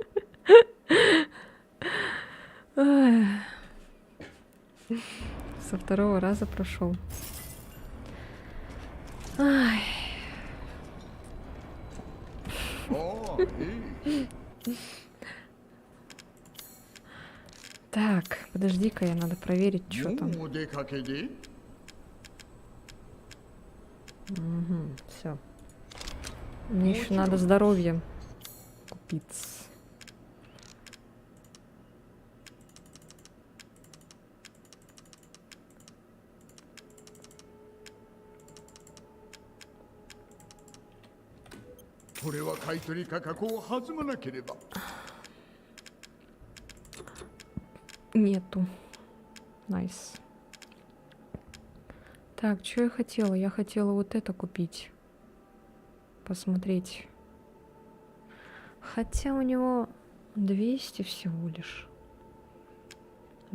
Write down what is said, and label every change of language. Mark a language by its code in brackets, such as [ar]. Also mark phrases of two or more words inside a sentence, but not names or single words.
[ru] Ай. Со второго раза прошел. Ай. О, и Так, подожди-ка, я надо проверить, что там. [ja] もうお出かけで [ru] Все. Мне еще надо здоровье купить. [ja] これは買取価格を弾まなければ [ru] Нету. Найс. Так, что я хотела? Я хотела вот это купить. Посмотреть. Хотя у него 200 всего лишь.